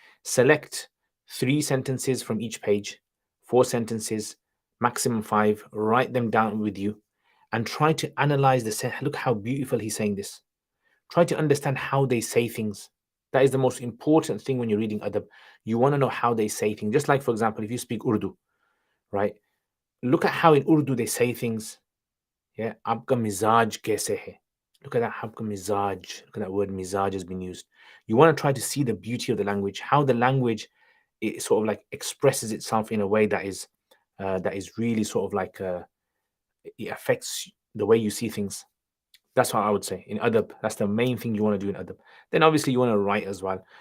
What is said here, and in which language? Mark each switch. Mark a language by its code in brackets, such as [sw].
[en] Select 3 sentences from each page, 4 sentences, maximum 5, write them down with you and try to analyze the sentence. Look how beautiful he's saying this. Try to understand how they say things. That is the most important thing when you're reading adab. You want to know how they say things. Just like, for example, if you speak Urdu, right? Look at how in Urdu they say things. [ur] Yeah, आपका मिजाज कैसे है? [en] Look at that, [ur] आपका मिजाज. [en] Look at that word mizaj has been used. You want to try to see the beauty of the language, how the language it sort of like expresses itself in a way that is really sort of like it affects the way you see things. That's what I would say in adab. That's the main thing you want to do in adab. Then obviously you want to write as well.